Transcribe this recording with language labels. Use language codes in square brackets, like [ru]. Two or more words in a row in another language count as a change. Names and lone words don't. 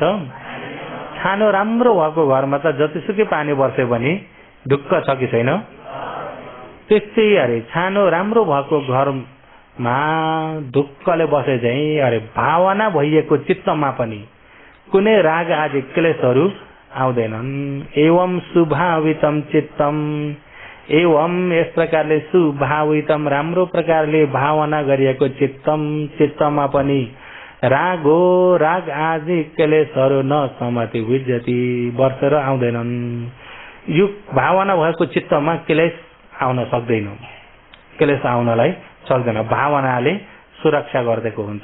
[ne] छानो राम्रो भएको घरमा त जतिसुकै पानी बर्से पनि ढुक्क छ कि छैन? त्यस्तै अरे छानो राम्रो भएको घरमा ढुक्कले बसे चाहिँ अरे भावना भइएको चित्तमा पनि कुनै राग आदि क्लेशहरू आउँदैनन्। [pi] एवं सुभावितम चित्तम, [ne] एवं यस प्रकारले सुभावितम राम्रो प्रकारले भावना गरिएको चित्तमा पनि राग हो, राग आदि क्लेशहरू [pi] न समति विज्जति [ne] वर्षेर आउँदैनन्। यो भावना भएको चित्तमा क्लेश आउन सक्दैन, क्लेश आउनलाई सक्दैन, भावनाले सुरक्षा गरिदिएको हुन्छ।